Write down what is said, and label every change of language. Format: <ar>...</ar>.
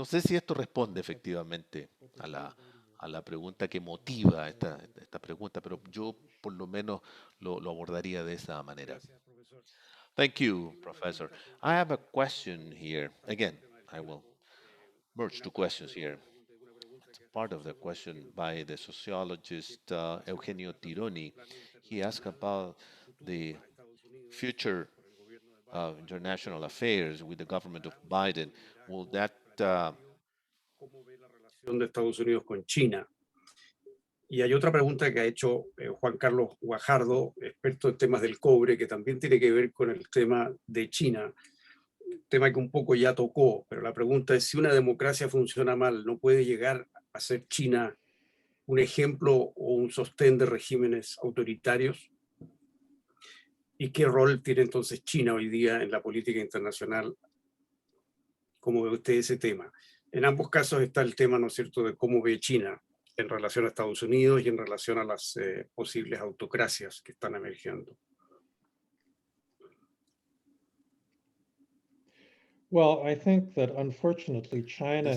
<es>No sé si esto responde efectivamente a la pregunta que motiva esta pregunta, pero yo por lo menos lo abordaría de esa manera. Gracias, profesor.</es> <en>Thank you, Professor. I have a question here. Again, I will merge two questions here. It's part of the question by the sociologist Eugenio Tironi. He asked about the future of international affairs with the government of Biden. Will that</en> <es>¿Cómo ve la relación de Estados Unidos con China? Y hay otra pregunta que ha hecho Juan Carlos Guajardo, experto en temas del cobre, que también tiene que ver con el tema de China, tema que un poco ya tocó, pero la pregunta es si una democracia funciona mal, ¿no puede llegar a ser China un ejemplo o un sostén de regímenes autoritarios? ¿Y qué rol tiene entonces China hoy día en la política internacional? ¿Cómo ve usted ese tema? En ambos casos está el tema, ¿no es cierto?, de cómo ve China en relación a Estados Unidos y en relación a las posibles autocracias que están emergiendo.</es> <en>Well, I think that unfortunately China is</en>